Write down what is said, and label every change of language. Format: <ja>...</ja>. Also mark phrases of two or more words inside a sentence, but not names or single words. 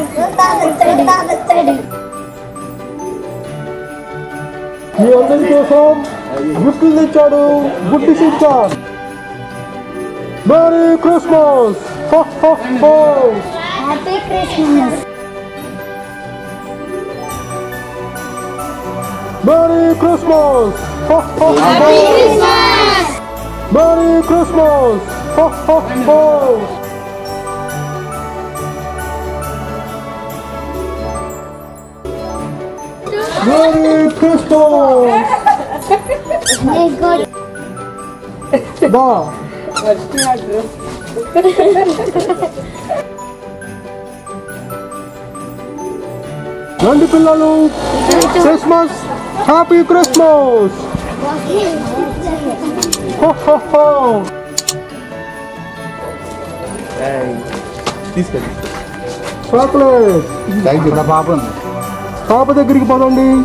<te>మీ అందరి కోసం గిఫ్ట్లు తెచ్చాడు బుడ్డి షించాన్.</te> <en>Merry Christmas. Ho ho ho. Happy Christmas. Merry Christmas! Ho ho ho! Happy Christmas! Merry Christmas! Ho ho ho! Merry Christmas! May God</en> <te>Da. రండి పిల్లలు,</te> <en>Christmas Happy Christmas. Ho ho ho.</en> <te>చాక్లెట్ పాప దగ్గరికి పదండి.</te>